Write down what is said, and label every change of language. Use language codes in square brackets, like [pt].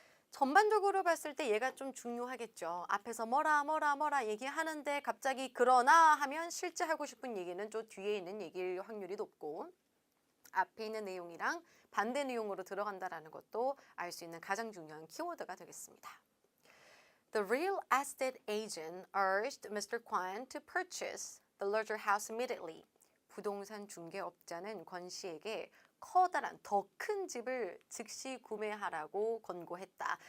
[ko] 전반적으로 봤을 때 얘가 좀 중요하겠죠. 앞에서 뭐라 얘기하는데 갑자기 그러나 하면 실제 하고 싶은 얘기는 저 뒤에 있는 얘기일 확률이 높고 앞에 있는 내용이랑 반대 내용으로 들어간다는 것도 알 수 있는 가장 중요한 키워드가 되겠습니다. [en] The real estate agent urged Mr. Kwan to purchase the larger house immediately. [ko] 부동산 중개업자는 권 씨에게 커다란 더 큰 집을 즉시 구매하라고 권고했다.